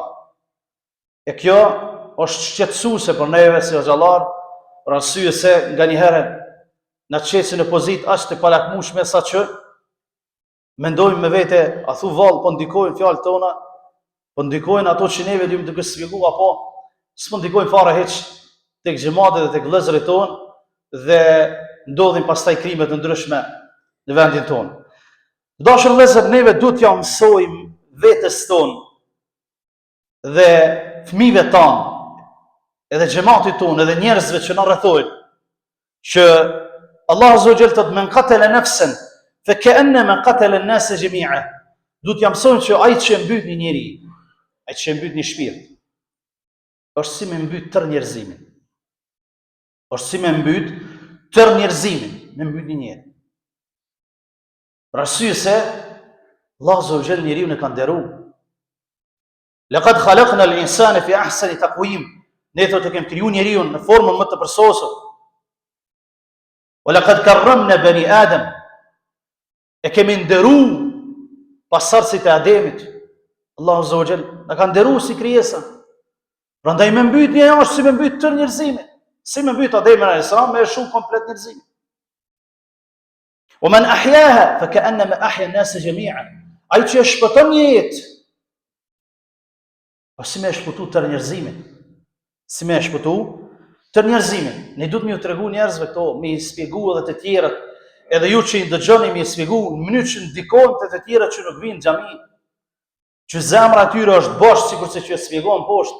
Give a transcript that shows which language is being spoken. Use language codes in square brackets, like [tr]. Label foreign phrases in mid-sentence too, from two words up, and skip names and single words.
[sq] E kjo është shqetësuese për neve si xhallar, për arsye se nganjëherë na çesin në pozitë aq të palakmueshme sa që mendojmë me vete, a thu vallë po ndikojnë fjalët tona, po ndikojnë ato që neve duhet të shpjegojmë, apo s'po ndikojnë fare hiç tek xhamatet dhe tek vëllezërit tonë dhe ndodhin pastaj krime të ndryshme në vendin tonë. Dashur vëllezër, neve duhet ja mësojmë vetes tonë dhe fëmijëve tanë, edhe xhamatit tonë, edhe njerëzve që na rrethojnë, që Allah [ar] عز وجل [sq] thotë [ar] من قتل نفسا فكأنما قتل الناس جميعا. [sq] Duhet ja mësojmë që ai që mbyt një njeri, ai që mbyt një shpirt, është si me mbyt tërë njerëzimin. Është si me mbyt tërë njerëzimin, me mbyt një njeri. Për arsye se Allah [ar] عز وجل [sq] njeriu e ka nderuar. [ar] لقد خلقنا الإنسان في أحسن تقويم. [sq] Ne thotë kemi krijuar njeriu në formën më të përsosur. [ar] ولقد كرمنا بني آدم. [sq] E kemi nderuar pasardhësit e Ademit. Allah [ar] عز وجل [sq] na ka nderuar si krijesa. Prandaj me mbytje është si me mbyt tërë njerëzimin. Si me mbyt Ademin [ar] عليه السلام, [sq] me shumë komplet njerëzimin. [ar] ومن أحياها فكأنما أحيا الناس جميعا. [sq] Ai që e shpëton një jetë, po si me e shpëtu tërë njerëzimin? Si me e shpëtu tërë njerëzimin? Ne duhet me ju tregu njerëzve këto, me i spjegu edhe të tjerët, edhe ju që i ndëgjoni me i spjegu në mënyrë që ndikon të tjerët që nuk vinë xhami, që zemra atyre është bosh, sikur se që e spjegon poshtë.